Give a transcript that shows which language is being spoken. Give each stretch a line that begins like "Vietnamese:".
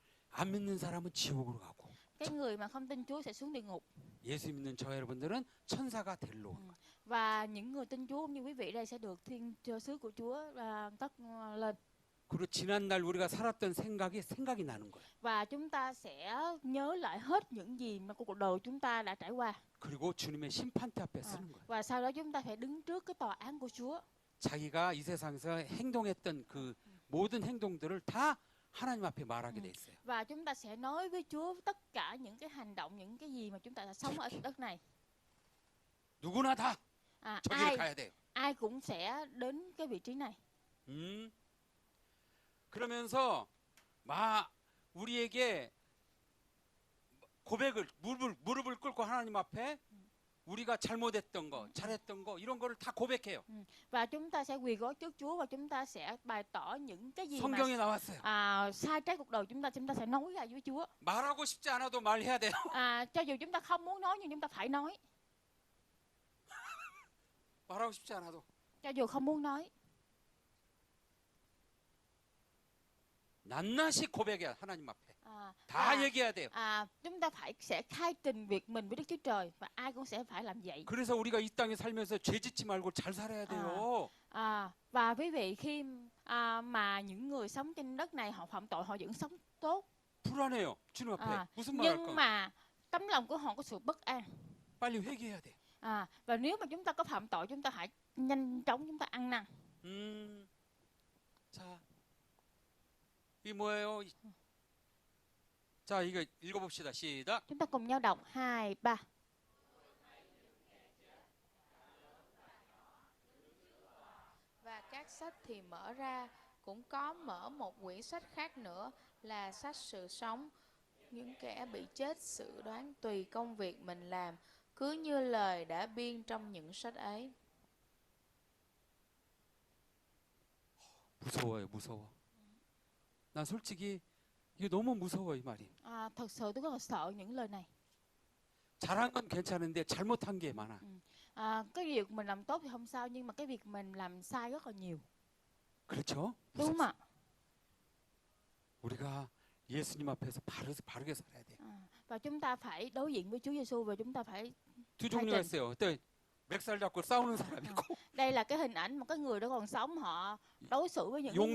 Korean: 안 믿는 사람은 지옥으로 가고
Vietnamese: Cái người mà không tin Chúa sẽ xuống địa ngục,
Korean: 예수 믿는 저 여러분들은 천사가 될로 오는 거예요.
Vietnamese: và những người tin Chúa cũng như quý vị đây sẽ được thiên sứ của Chúa cất lên,
Korean: 그리고 지난 날 우리가 살았던 생각이 나는 거예요.
Vietnamese: và chúng ta sẽ nhớ lại hết những gì mà cuộc đời chúng ta đã trải qua,
Korean: 그리고 주님의 심판대 앞에 서는 거예요.
Vietnamese: và sau đó chúng ta phải đứng trước cái tòa án của Chúa.
Korean: 자기가 이 세상에서 행동했던 그 모든 행동들을 다 하나님 앞에 말하게 돼 있어요.
Vietnamese: Và chúng ta sẽ nói với Chúa tất cả những cái hành động, những cái gì mà chúng ta đã sống ở đất này.
Korean: 누구나 다 저기를 가야 돼요.
Vietnamese: Ai cũng sẽ đến cái vị trí này.
Korean: 그러면서 막 우리에게 고백을 무릎을 꿇고 하나님 앞에 우리가 잘못했던 거, 잘했던 거 이런 거를 다 고백해요.
Vietnamese: Và chúng ta sẽ quỳ gối trước Chúa và chúng ta sẽ bày tỏ những cái gì
Korean: 성경에 나왔어요.
Vietnamese: sai trái cuộc đời chúng ta sẽ nói ra với Chúa.
Korean: 말하고 싶지 않아도 말해야 돼요.
Vietnamese: Cho dù chúng ta không muốn nói nhưng chúng ta phải nói.
Korean: 말하고 싶지 않아도.
Vietnamese: Cho dù không muốn nói.
Korean: 낱낱이 고백해야 하나님 앞에. 다
Vietnamese: và,
Korean: 얘기해야 돼요.
Vietnamese: chúng ta sẽ khai trình việc mình với Đức Chúa Trời và ai cũng sẽ phải làm vậy.
Korean: 그래서 우리가 이 땅에 살면서 죄 짓지 말고 잘 살아야 돼요.
Vietnamese: Và quý vị khi mà những người sống trên đất này họ phạm tội họ vẫn sống tốt.
Korean: 불안해요. 주님 앞에 무슨 말
Vietnamese: Nhưng
Korean: 할까?
Vietnamese: mà tấm lòng của họ có sự bất an.
Korean: 빨리 회개해야 돼.
Vietnamese: Và nếu mà chúng ta có phạm tội chúng ta hãy nhanh chóng chúng ta ăn năn.
Korean: 자, 이 뭐예요? 자, 이거 읽어봅시다. 시작.
Vietnamese: Chúng ta cùng nhau đọc 2, 3. Và các sách thì mở ra, cũng có mở một quyển sách khác nữa là sách sự sống. Những kẻ bị chết xử đoán tùy công việc mình làm, cứ như lời đã biên trong những sách ấy.
Korean: 무서워요, 무서워. 난 솔직히 이게 너무 무서워 이 말이.
Vietnamese: Thật sự tôi rất là sợ những lời này.
Korean: 잘한 건 괜찮은데 잘못한 게 많아.
Vietnamese: Cái việc mình làm tốt thì không sao, nhưng mà cái việc mình làm sai rất là nhiều.
Korean: 그렇죠?
Vietnamese: Đúng không ạ?
Korean: 우리가 예수님 앞에서 바르게 살아야 돼.
Vietnamese: Và chúng ta phải đối diện với Chúa Giêsu và chúng ta phải
Korean: 두 종류가 있어요. 또 맥살 잡고 싸우는 사람 있고
Vietnamese: đây là cái hình ảnh mà cái người đó còn sống họ đối xử với những cái người